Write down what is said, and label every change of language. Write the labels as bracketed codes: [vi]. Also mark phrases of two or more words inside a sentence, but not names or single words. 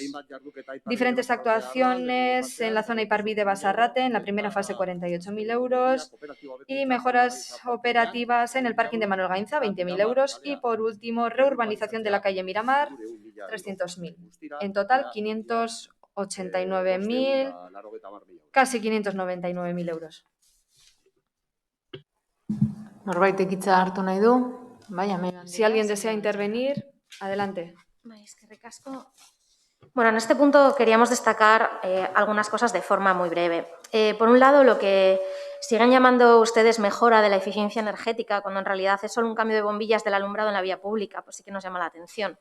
[es] Diferentes actuaciones en la zona Iparví de Basarrate, en la primera fase 48.000 euros. Y mejoras operativas en el parking de Manuel Gainza, 20.000 euros. Y por último, reurbanización de la calle Miramar, 300.000. En total, 589.000, casi 599.000 euros. [eu] Norbaitek hitza hartu nahi du. [es] Si alguien desea intervenir, adelante. Bueno, en este punto queríamos destacar algunas cosas de forma muy breve. Por un lado, lo que siguen llamando ustedes mejora de la eficiencia energética, cuando en realidad es solo un cambio de bombillas del alumbrado en la vía pública, pues sí que nos llama la atención.